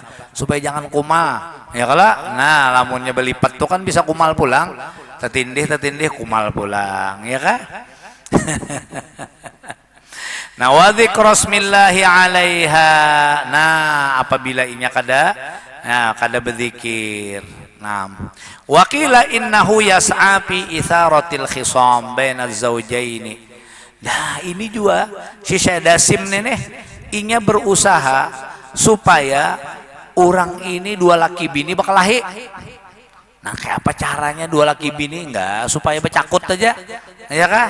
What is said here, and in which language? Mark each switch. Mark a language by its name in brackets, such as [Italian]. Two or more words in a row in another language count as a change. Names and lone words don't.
[Banjar] Supaya jangan kumal ya kalau. Nah lamunnya belipat tuh kan bisa kumal pulang, tetindih kumal pulang ya kan. [Arabic] Nah وذكر اسم الله عليها. [Banjar] Nah apabila inya kada berzikir. [Arabic] Nah وقيل إنه يسعى في إثارة الخصام بين الزوجين. [Banjar] Nah ini juga si Syadasim nenek inya berusaha supaya orang ini dua laki bini bakalahi. Nah kayak apa caranya dua laki bini enggak supaya bercakut aja ya kan.